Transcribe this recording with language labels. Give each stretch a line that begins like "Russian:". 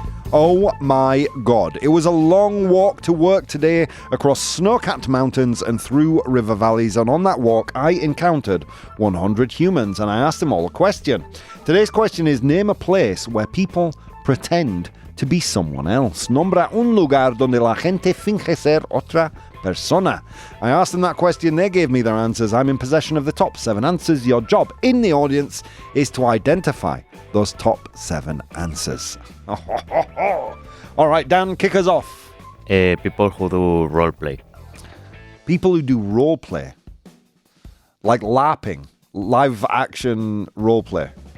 English: Oh my God. It was a long walk to work today across snow-capped mountains and through river valleys, and on that walk I encountered 100 humans and I asked them all a question. Today's question is, name a place where people pretend to be someone else.
Spanish: Nombra un lugar donde la gente finge ser otra persona.
English: I asked them that question, they gave me their answers. I'm in possession of the top 7 answers. Your job in the audience is to identify those top 7 answers. All right, Dan, kick us off. People who do role play. People who do role play. Like LARPing, live action role play.